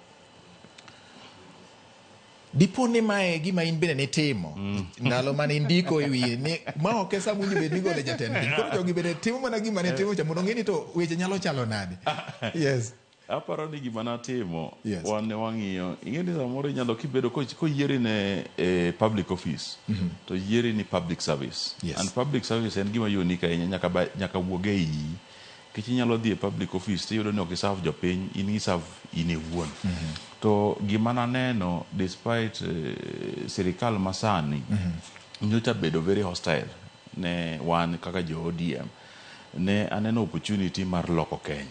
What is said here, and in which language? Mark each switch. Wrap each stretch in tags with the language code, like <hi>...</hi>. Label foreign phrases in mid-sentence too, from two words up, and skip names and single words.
<luo>Dipo ni mae gima in bende nitimo ndalo mane indiko e wiye ni ma ok esa munyi bed ni gole jatend piny. Koro jogi bende timo mana gima ne timo cha mondo ng'e ni to weche nyalo chalo nade. Yes. Aparo ni gima natimo wan ne wang'iyo, ing'e ni samoro inyalo kibedo koyieri ne</luo> <en>public office</en> <luo>to yieri ni</luo> <en>public service. And public service</en> <luo>en gima unique ahinya nyaka wuoge iyi. Kech inyalo dhi e</luo> <en>public office</en> <luo>tiyudo ni ok iserve jopiny, in iserve in ewuon. To gima naneno despite sirikal masani nyocha bedo</luo> <en>very hostile</en> <luo>ne wan kaka jo ODM, ne aneno opportunity mar loko Kenya.</luo>